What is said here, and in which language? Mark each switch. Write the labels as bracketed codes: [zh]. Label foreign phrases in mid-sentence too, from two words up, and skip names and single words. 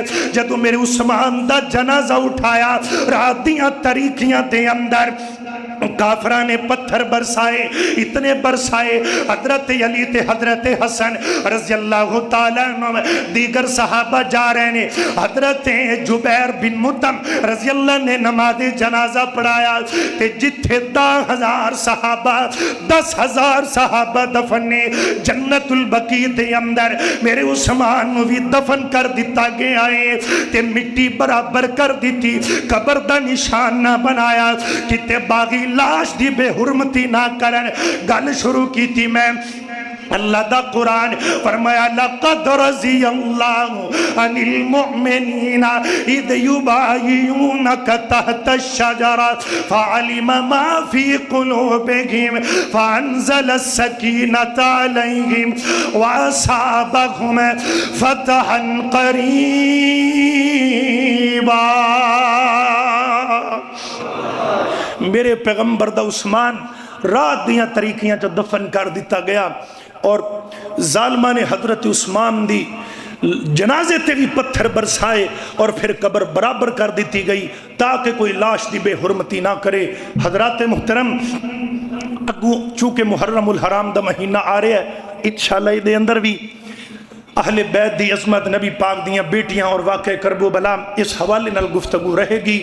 [pa] جدو میرے عثمان دا جنازہ اٹھایا رات دیاں تاریکیاں دے اندر کافرہ نے پتھر برسائے، اتنے برسائے حضرت علی تے حضرت حسن [ar] رضی اللہ تعالیٰ عنہ [pa] دیگر صحابہ جا رہے نے، حضرت جبیر بن مطعم [ar] رضی اللہ [pa] نے نماز جنازہ پڑھایا تے جتھے 10,000 صحابہ 10,000 صحابہ دفن نے جنت البقیع دے اندر میرے عثمان نو بھی دفن کر دیتا گیا ہے تے مٹی برابر کر دیتی، قبر دا نشان نہ بنایا، کتے باغی لاش دی بے حرمتی نہ کرن گل شروع کی تھی میں۔ اللہ دا قرآن فرمایا [ar] لَقَدْ رَضِيَ اللَّهُ عَنِ الْمُؤْمِنِينَ اِذْ يُبَايِعُونَكَ تَحْتَ الشَّجَرَةِ فَعَلِمَ مَا فِي قُلُوبِهِمْ فَأَنزَلَ السَّكِينَةَ عَلَيْهِمْ وَأَصَابَهُمْ فَتْحًا قَرِيبًا۔ [pa] میرے پیغمبر دا عثمان رات دیاں طریقیاں جو دفن کر دیتا گیا اور ظالمہ نے حضرت عثمان دی جنازے تے بھی پتھر برسائے اور پھر قبر برابر کر دیتی گئی تاکہ کوئی لاش دی بے حرمتی نہ کرے۔ حضرات محترم چونکہ محرم الحرام دا مہینہ آ رہا ہے، انشاءاللہ دے اندر بھی اہل بیت دی عظمت نبی پاک دیاں بیٹیاں اور واقع کرب و بلا اس حوالے نال گفتگو رہے گی۔